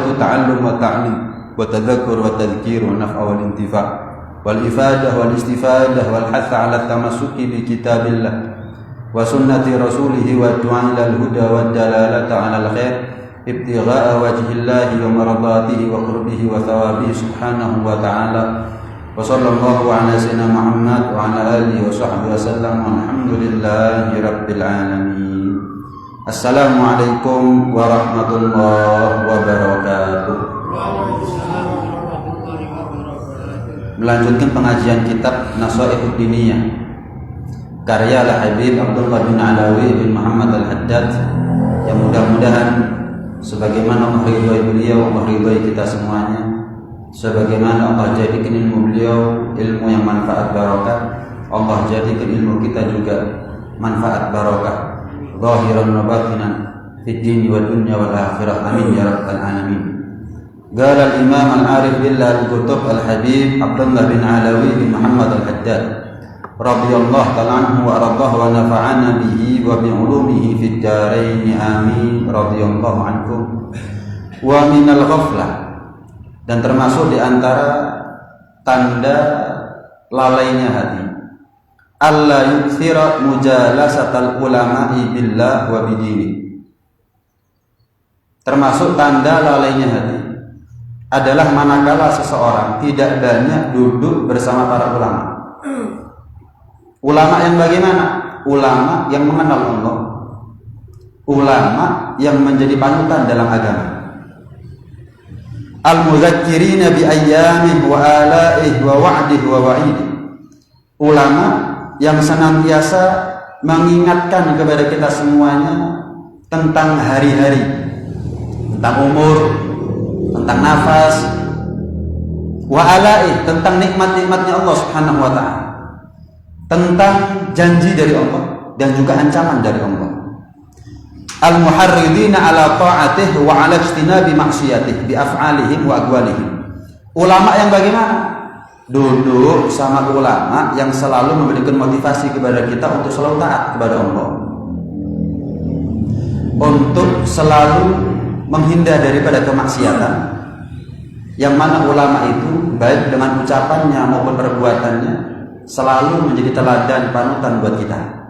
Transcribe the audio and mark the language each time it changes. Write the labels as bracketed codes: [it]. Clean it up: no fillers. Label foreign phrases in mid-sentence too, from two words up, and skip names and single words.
[ar] تعلم وتعليم وتذكر وتذكير والنفع والانتفاع والإفادة والاستفادة والحث على التمسك بكتاب الله وسنة رسوله والدعاء إلى الهدى والدلالة على الخير ابتغاء وجه الله ومرضاته وقربه وثوابه سبحانه وتعالى وصلى الله على سيدنا محمد وعلى آله وصحبه وسلم والحمد لله رب العالمين. السلام عليكم ورحمة الله وبركاته. [id] Melanjutkan pengajian kitab Nasaihud Diniyah karya Al-Habib Abdullah bin Alawi bin Muhammad Al-Haddad yang mudah-mudahan sebagaimana meridhai beliau meridhai kita semuanya, sebagaimana Allah jadikan ilmu beliau ilmu yang manfaat barokah, Allah jadikan ilmu kita juga manfaat barokah [ar] ظاهرا وباطنا في الدين والدنيا والآخرة آمين يا رب العالمين. قال الإمام العارف بالله القطب الحبيب عبد الله بن علوي بن محمد الحداد رضي الله تعالى عنه وأرضاه ونفعنا به وبعلومه في الدارين آمين رضي الله عنكم. ومن الغفلة, [id] dan termasuk di antara tanda lalainya hati, [ar] ألا يكثر مجالسة العلماء بالله وبدينه. [id] Termasuk tanda lalainya hati adalah manakala seseorang tidak banyak duduk bersama para ulama. Ulama yang bagaimana? Ulama yang mengenal Allah, ulama yang menjadi panutan dalam agama, [ar] المذكرين بأيامه وآلائه ووعده ووعيده. [id] Ulama yang senantiasa mengingatkan kepada kita semuanya tentang hari-hari, tentang umur, tentang nafas, [ar] وآلائه, [id] tentang nikmat-nikmatnya Allah [ar] سبحانه وتعالى, [id] tentang janji dari Allah dan juga ancaman dari Allah. [ar] المحرضين على طاعته وعلى اجتناب معصيته بأفعالهم وأقوالهم. [id] Ulama yang bagaimana? Duduk sama ulama yang selalu memberikan motivasi kepada kita untuk selalu taat kepada Allah, untuk selalu menghindar daripada kemaksiatan, yang mana ulama itu baik dengan ucapannya maupun perbuatannya selalu menjadi teladan panutan buat kita.